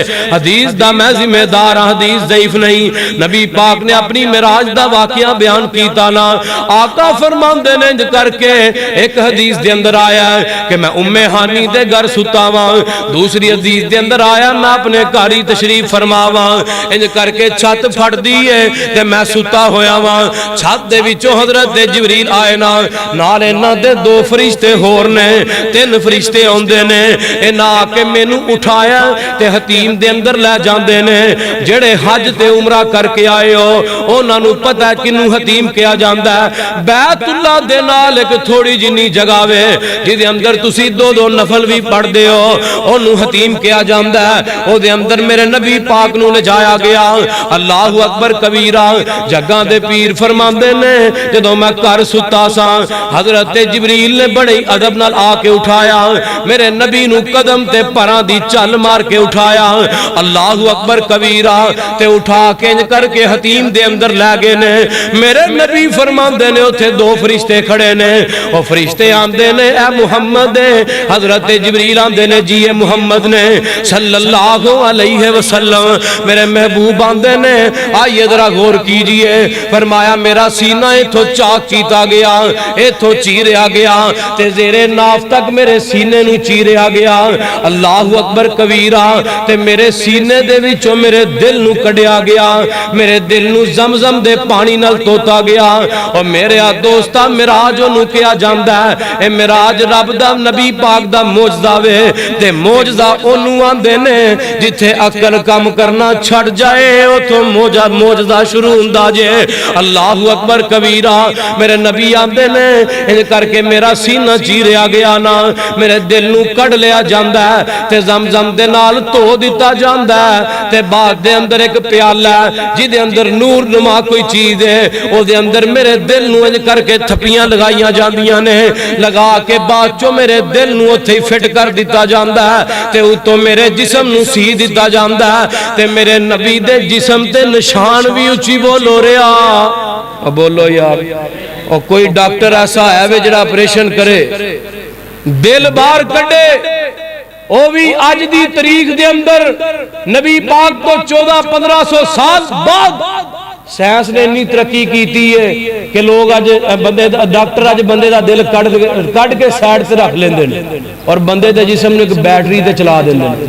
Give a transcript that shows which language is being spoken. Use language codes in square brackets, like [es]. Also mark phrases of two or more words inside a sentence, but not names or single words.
[pa] حدیث دا میں ذمہ دار, حدیث ضعیف نہیں. نبی پاک نے اپنی معراج دا واقعہ بیان کیتا نا, آقا فرماندے نے انج کر کے ایک حدیث دے اندر آیا ہے کہ میں ام ہانی دے گھر سُتاواں, دوسری حدیث دے اندر آیا میں اپنے گھر ہی تشریف فرماواں. انج کر کے چھت پھٹ دی ہے تے میں ستا ہویا واں. چھت دے وچوں حضرت جبریل آئے نا, نال انہاں دے 2 فرشتے ہور نے, 3 فرشتے اوندے نے. انہاں آ کے مینوں اٹھایا تے حتیم دے اندر لے جاندے نے. جڑے حج تے عمرہ کر کے آئے ہو انہاں نوں پتہ ہے کنوں حتیم کیا جاندا ہے. بیت اللہ دے نال ایک تھوڑی جنی جگہ وے جدے اندر تسی 2 نفل بھی پڑھ دے ہو, انہوں حتیم کیا جاندا ہے. او دے اندر میرے نبی پاک نوں لے جایا گیا. [ar] اللہ اکبر کبیرہ. [pa] جگہ دے پیر فرماندے نے جدوں میں گھر ستا سا, حضرت جبریل نے بڑے ادب نال آ کے اٹھایا, میرے نبی نوں قدم تے پراں دی چل مار کے اٹھایا. [ar] اللہ اکبر کبیرہ. [pa] تے اٹھا کے انج کر کے حتیم دے اندر لے گئے نے. میرے نبی فرماندے نے اوتھے 2 فرشتے کھڑے نے, او فرشتے آندے نے اے محمد, حضرت جبریل آندے نے جی اے محمد نے [ar] صلی اللہ علیہ وسلم. [pa] میرے محبوب آندے نے [ur] آئیے ذرا غور کیجئے. [pa] فرمایا میرا سینہ ایتھوں چاک کیتا گیا, ایتھوں چیریا گیا تے زیرے ناف تک میرے سینے نو چیریا گیا. [ar] اللہ اکبر کبیرہ. [pa] تے میرے سینے دے وچوں میرے دل نو کڈیا گیا, میرے دل نو زمزم دے پانی نال توتا گیا. اور میرے دوستا معراج نو کیا جاندا ہے, اے معراج رب دا نبی پاک دا معجزہ وے. تے معجزہ اونوں آندے نے جتھے عقل کام کرنا چھڑ جائے اوتھوں معجزہ شروع ہوندا جے. [ar] اللہ اکبر کبیرہ. [pa] میرے نبی آندے نے انج کر کے میرا سینہ چیریا گیا نا, میرے دل نو کڈ لیا جاندا ہے تے زمزم دے نال دھو دتا جاندا ہے. تے بعد دے اندر ایک پیالہ ہے جدے اندر نور نما کوئی چیز ہے, او دے اندر میرے دل نو انج کر کے تھپیاں لگائیاں جاندیاں نے. لگا کے بعد چو میرے دل نو اتھے فٹ کر دیتا جاندا ہے تے اتو میرے جسم نو سی دیتا جاندا ہے. تے میرے نبی دے جسم تے نشان بھی اچھی بولو رہا. بولو یار. اور کوئی ڈاکٹر ایسا ہے وے جڑا آپریشن کرے دل باہر کڈے, او بھی آج دی تاریخ دے اندر نبی پاک تو 1400-1500 سال بعد سائنس نے اتنی ترقی کیتی ہے کہ لوگ آج بندے ڈاکٹر آج بندے دا دل کٹ کے سائیڈ سے رکھ لیندے نے اور بندے دے جسم نے ایک بیٹری تے چلا دیندے نے.